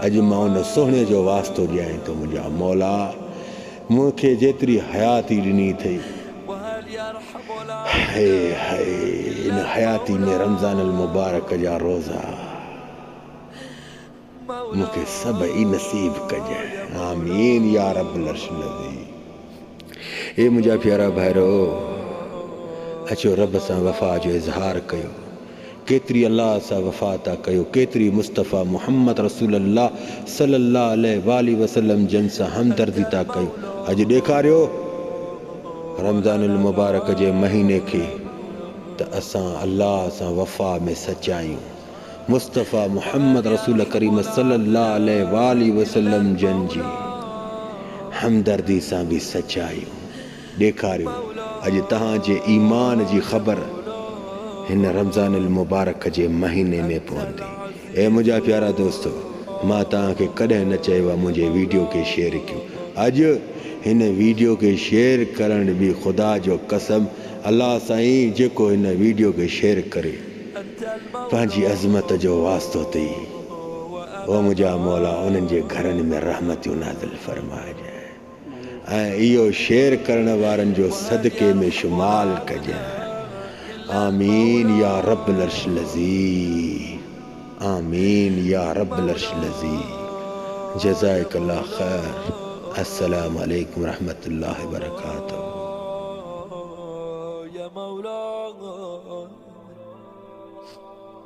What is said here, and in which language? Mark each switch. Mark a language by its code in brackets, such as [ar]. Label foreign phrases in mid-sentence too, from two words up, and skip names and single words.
[sd] अॼु मां उन सोहणे जो वास्तो ॾियां थो। मुंहिंजा मौला मूंखे जेतिरी हयाती ॾिनी अथई, हाय हाय इन हयाती में रमज़ानुल मुबारक जा रोज़ा मूंखे सभई नसीब कजांइ। [ar] آمين يا رب العرش العظيم. [sd] ए मुंहिंजा प्यारा भाइरो, अचो रब सां वफ़ा जो इज़हार कयो। केतिरी अलाह सां वफ़ा था कयो, केतिरी मुस्तफ़ा मुहम्मद [ar] رسول الله صلى الله عليه وسلم [sd] जन सां हमदर्दी था कयो। अॼु ॾेखारियो रमज़ानुल मुबारक जे महीने खे त असां अलाह सां वफ़ा में सचा आहियूं। मुस्तफ़ा मुहम्मद रसूल करीम [ar] صلى الله عليه وسلم [sd] जन जी हमदर्दी सां बि सचा आहियूं। ॾेखारियो अॼु तव्हांजे ईमान जी ख़बर हिन रमज़ानुल मुबारक जे महीने में पवंदी। ऐं मुंहिंजा प्यारा दोस्तो, मां तव्हांखे कॾहिं न चयो आहे मुंहिंजे वीडियो खे शेयर कयो। अॼु हिन वीडियो खे शेयर करण बि ख़ुदा जो कसम, अलाह साईं जेको हिन वीडियो खे शेयर करे पंहिंजी अज़मत जो वास्तो अथई, ओ मुंहिंजा मौला उन्हनि जे घरनि में रहमतियूं नाज़िल फरमाइजांइ ऐं इहो शेयर करण वारनि जो सदके में शुमाल कजांइ। [ar] آمين يا رب العرش العظيم آمين يا رب العرش العظيم. جزاك الله خير. السلام عليكم رحمة الله وبركاته. يا مولا